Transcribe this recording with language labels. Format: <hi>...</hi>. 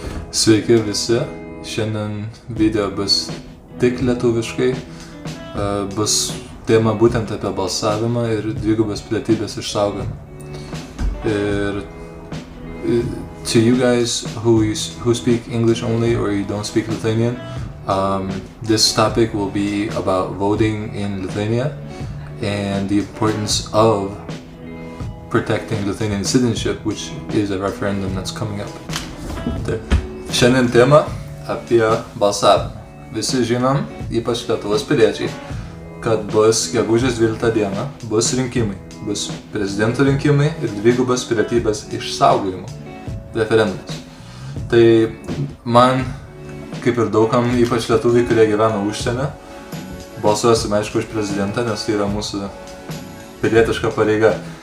<lt>Sveiki visi, šiandien video bus tik lietuviškai, bus tema būtent apie balsavimą ir dvigubos pilietybės išsaugojimą.</lt> <en>Ir to you guys who speak English only or you don't speak Lithuanian, this topic will be about voting in Lithuania and the importance of protecting Lithuanian citizenship, which is a referendum that's coming up.</en> <lt>Šiandien tema apie balsavimą. Visi žinom, ypač Lietuvos piliečiai, kad bus gegužės 12 dieną, bus rinkimai, bus prezidento rinkimai ir dvigubos pilietybės išsaugojimo referendumas. Tai man, kaip ir daugam, ypač lietuviai, kurie gyvena užsienio, balsuosim aišku už prezidentą, nes tai yra mūsų pilietiška pareiga.</lt>